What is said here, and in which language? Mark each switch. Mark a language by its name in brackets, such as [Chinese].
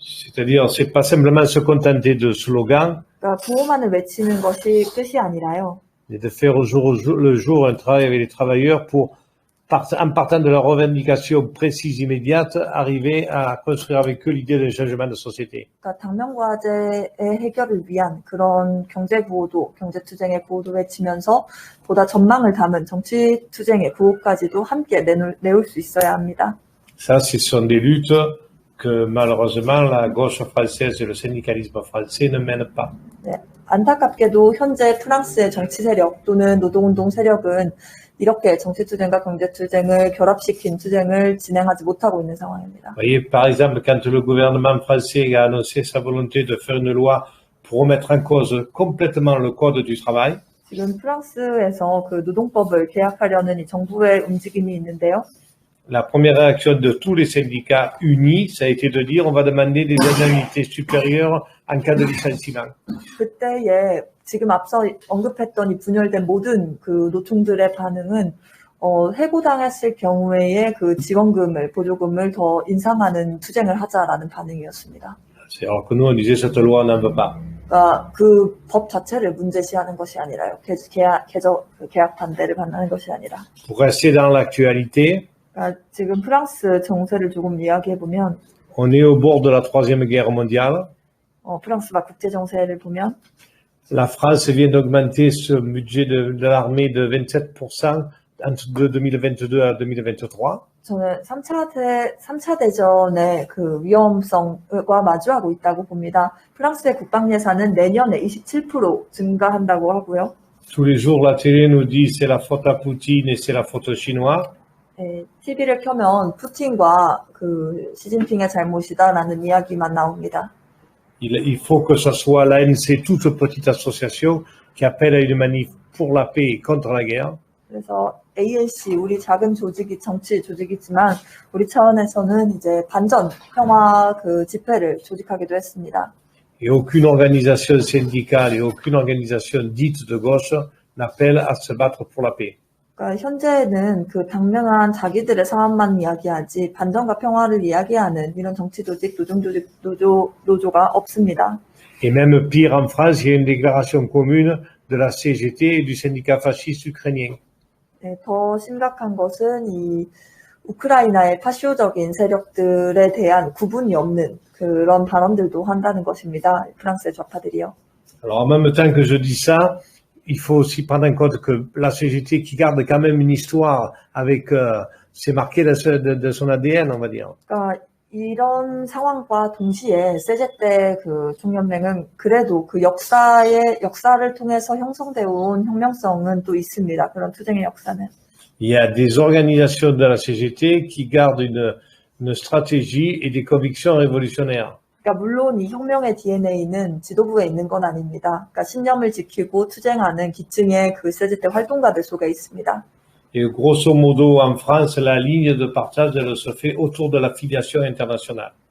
[French] C'est-à-dire, c'est pas simplement se contenter de slogans, [Korean] 그러니까 구호만을 외치는 것이 끝이 아니라요. [French] mais de faire au jour le jour un travail avec les travailleurs pour, en partant de leurs revendications précises, immédiates, arriver à construire avec eux l'idée d'un changement de société. [Korean] 그러니까 당면과제의 해결을 위한 그런 경제 구호도, 경제 투쟁의 구호도 외치면서 보다 전망을 담은 정치 투쟁의 구호까지도 함께 내올 수 있어야 합니다. [French] Ça, ce sont des luttes que malheureusement la gauche française et le syndicalisme français ne mènent pas. [Korean] 네, 안타깝게도 현재 프랑스의 정치 세력 또는 노동운동 세력은 이렇게 정치투쟁과 경제투쟁을 결합시킨 투쟁을 진행하지 못하고 있는 상황입니다. [French] Vous voyez, par exemple, quand le gouvernement français a annoncé sa volonté de faire une loi pour remettre en cause complètement le code du travail, [Korean] 지금 프랑스에서 그 노동법을 개혁하려는 이 정부의 움직임이 있는데요. [French] la première réaction de tous les syndicats unis, ça a été de dire on va demander des indemnités supérieures en cas de licenciement. [Korean] 그때에 지금 앞서 언급했던 이 분열된 모든 그 노총들의 반응은 해고당했을 경우에의 그 지원금을, 보조금을 더 인상하는 투쟁을 하자라는 반응이었습니다. [French] Alors que nous, on disait cette loi, on n'en veut pas. [Korean] 그러니까 그 법 자체를 문제시하는 것이 아니라요. 계약 반대를 반대하는 것이 아니라. [French] Pour rester dans l'actualité, [Korean] 그러니까 지금 프랑스 정세를 조금 이야기해보면, [French] on est au bord de la Troisième Guerre mondiale. [Korean] 프랑스가 국제 정세를 보면, [French] La France vient d'augmenter ce budget de l'armée de 27% de 2022 à 2023. [Korean] 저는 3차 대전의 그 위험성과 마주하고 있다고 봅니다. 프랑스의 국방 예산은 내년에 27% 증가한다고 하고요. [French] Tous les jours, la télé nous dit c'est la faute à Poutine et c'est la faute aux Chinois. [Korean] TV를 켜면 푸틴과 그 시진핑의 잘못이다라는 이야기만 나옵니다. [French] Il faut que ce soit l'ANC, toute petite association, qui appelle à une manif pour la paix et contre la guerre. [Korean] 그래서 ANC, 우리 작은 조직이 정치 조직이지만 우리 차원에서는 이제 반전 평화 그 집회를 조직하기도 했습니다. [French] Et aucune organisation syndicale et aucune organisation dite de gauche n'appelle à se battre pour la paix. [Korean] 그러니까 현재는 그 당면한 자기들의 사안만 이야기하지 반전과 평화를 이야기하는 이런 정치 조직, 노동 조직, 노조가 없습니다. [French] Et même pire, en France, il y a une déclaration commune de la CGT et du syndicat fasciste ukrainien. [Korean] 네, 더 심각한 것은 이 우크라이나의 파쇼적인 세력들에 대한 구분이 없는 그런 발언들도 한다는 것입니다. 프랑스의 좌파들이요. [French] Alors, en même temps que je dis ça, il faut aussi prendre en compte que la CGT, qui garde quand même une histoire avec, c'est marqué de son ADN, on va dire. [Korean] 그러니까 이런 상황과 동시에 세제때 그 총연맹은 그래도 그 역사를 통해서 형성되어 온 혁명성은 또 있습니다. 그런 투쟁의 역사는. [French] Il y a des organisations de la CGT qui gardent une stratégie et des convictions révolutionnaires. [Korean] 그러니까 물론 이 혁명의 DNA는 지도부에 있는 건 아닙니다. 그러니까 신념을 지키고 투쟁하는 기층의 그 세제때 활동가들 속에 있습니다. [French] Et grosso modo, en France, la ligne de partage, elle se fait autour de la filiation internationale.